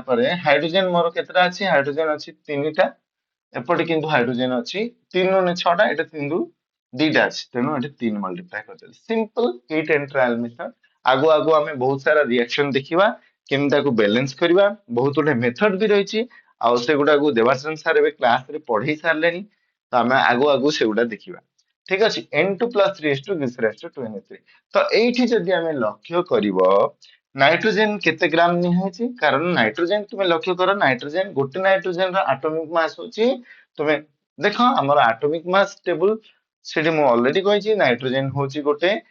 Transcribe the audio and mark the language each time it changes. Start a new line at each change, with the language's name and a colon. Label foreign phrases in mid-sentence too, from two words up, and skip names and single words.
Odia: ପରେ ହାଇଡ୍ରୋଜେନ ମୋର କେତେଟା ଅଛି ହାଇଡ୍ରୋଜେନ ଅଛି ତିନିଟା ଏପଟେ କିନ୍ତୁ ହାଇଡ୍ରୋଜେନ ଅଛି 3 ରୁ 6ଟା ଏଟା 3 ରୁ 2ଟା ଅଛି ତେଣୁ ଏଠି 3 ମଲ୍ଟିପ୍ଲାଏ କରିଦେଲି ସିମ୍ପଲ
English: hit and trial method
Odia: ଆଗୁ ଆଗୁ ଆମେ ବହୁତ ସାରା ରିଆକ୍ସନ ଦେଖିବା କେମିତି ତାକୁ ବାଲାନ୍ସ କରିବା ବହୁତ ଗୋଟେ ମେଥଡ ବି ରହିଛି ଆଉ ସେଗୁଡାକୁ ଦେବାଶରଣ ସାର୍ ଏବେ କ୍ଲାସ ରେ ପଢେଇ ସାରିଲେଣି ତ ଆମେ ଆଗୁ ଆଗୁ ସେଗୁଡା ଦେଖିବା ଠିକ ଅଛି
English: N2 plus 3s2 gives rise to 2NH3
Odia: ତ ଏଇଠି ଯଦି ଆମେ ଲକ୍ଷ୍ୟ କରିବ ନାଇଟ୍ରୋଜେନ କେତେ ଗ୍ରାମ ନିଆହେଇଛି କାରଣ ନାଇଟ୍ରୋଜେନ ତୁମେ ଲକ୍ଷ୍ୟ କର ନାଇଟ୍ରୋଜେନ ଗୋଟେ ନାଇଟ୍ରୋଜେନ ର
English: atomic mass
Odia: ହଉଛି ତୁମେ ଦେଖ ଆମର
English: atomic mass table
Odia: ସେଠି ମୁଁ ଅଲରେଡି କହିଛି ନାଇଟ୍ରୋଜେନ ହଉଛି ଗୋଟେ